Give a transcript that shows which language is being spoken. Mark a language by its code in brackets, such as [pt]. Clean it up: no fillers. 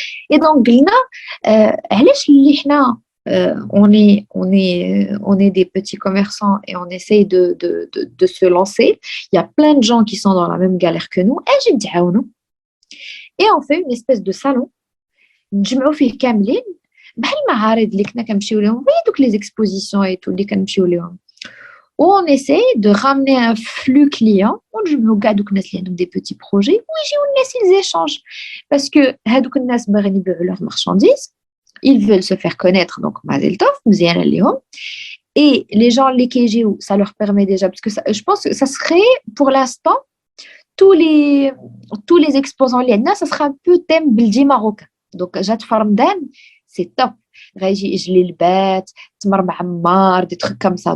[fr] Et donc, on est des petits commerçants et on essaye de se lancer. Il y a plein de gens qui sont dans la même galère que nous. Et on fait une espèce de salon. [ar] نجمعوا فيه كاملين بحال المعارض اللي كنا كنمشيو لهم دوك [fr] les expositions et tout [ar] اللي كنمشيو لهم. [fr] On essaie de ramener un flux client. [ar] ونجمعوا كاع دوك الناس اللي عندهم [fr] des petits projets [ar] ويجيو الناس [fr] ils échangent parce que [ar] هادوك الناس باغيين يبيعوا [fr] leurs marchandises, ils veulent se faire connaître donc [ar] مازال طوف مزيانه ليهم. [fr] Et les gens [ar] اللي كيجيو [fr] ça leur permet déjà parce que ça, je pense que ça serait pour l'instant tous les exposants [ar] اللي عندنا [fr] ça sera un peu thème بلدي marocain. Donc, [ar] جات في رمضان [fr] c'est top. [ar] غيجي جليلبات, تمر معمر, [fr] des trucs comme ça.